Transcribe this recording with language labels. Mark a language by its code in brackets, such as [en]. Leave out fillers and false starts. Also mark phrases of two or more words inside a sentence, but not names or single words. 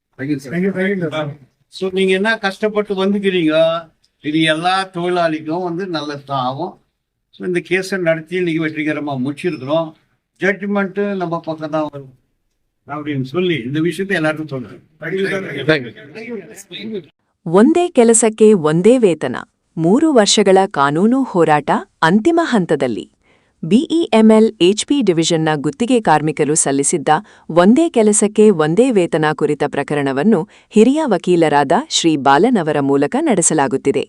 [ta] ஸோ நீங்கள் என்ன கஷ்டப்பட்டு வந்துக்கிறீங்க, இது எல்லா தொழிலாளிக்கும் வந்து நல்லதான் ஆகும். ஸோ இந்த கேஸை நடத்தி இன்னைக்கு வெற்றிகரமாக முடிச்சிருக்கிறோம். ஜட்ஜ்மெண்ட்டு நம்ம பக்கம் தான் வரும் அப்படின்னு சொல்லி இந்த விஷயத்தை எல்லாருக்கும் சொல்றேன். [kn] ಒಂದೇ ಕೆಲಸಕ್ಕೆ ಒಂದೇ ವೇತನ 3 ವರ್ಷಗಳ ಕಾನೂನು ಹೋರಾಟ ಅಂತಿಮ ಹಂತದಲ್ಲಿ. ಬಿಇಎಂಎಲ್ ಎಚ್ಪಿ ಡಿವಿಷನ್ನ ಗುತ್ತಿಗೆ ಕಾರ್ಮಿಕರು ಸಲ್ಲಿಸಿದ್ದ ಒಂದೇ ಕೆಲಸಕ್ಕೆ ಒಂದೇ ವೇತನ ಕುರಿತ ಪ್ರಕರಣವನ್ನು ಹಿರಿಯ ವಕೀಲರಾದ ಶ್ರೀ ಬಾಲನ್ ಅವರ ಮೂಲಕ ನಡೆಸಲಾಗುತ್ತಿದೆ.